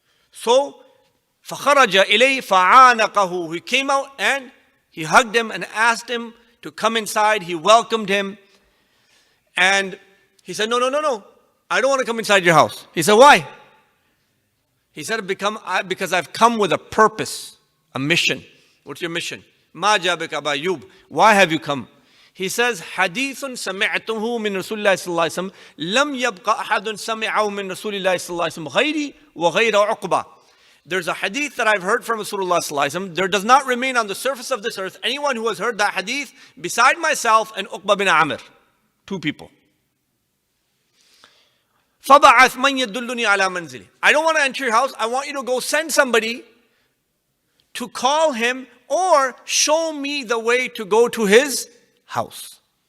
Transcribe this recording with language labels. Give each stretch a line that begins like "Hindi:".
English: So,
Arabic: فَخَرَجَ إِلَيْهِ فَعَانَقَهُ.
English: He came out and he hugged him and asked him to come inside. He welcomed him. And he said, no. I don't want to come inside your house. He said, why? He said, because I've come with a purpose, a mission. What's your mission?
Arabic: مَا جَابِكَ أَبَا أَيُّوبَ.
English: Why have you come? He says,
Arabic: حديث سمعته من رسول الله صلى الله عليه وسلم لم يبقى أحد سمعه من رسول الله صلى الله عليه وسلم غيري وغير عقبة.
English: There's a hadith that I've heard from Rasulullah sallallahu alaihi wasallam. There does not remain on the surface of this earth anyone who has heard that hadith beside myself and Uqbah bin Amir. Two people.
Arabic: فَبَعَثْ مَنْ يَدُلُّنِي عَلَى مَنْزِلِي.
English: I don't want to enter your house. I want you to go send somebody to call him or show me the way to go to his house.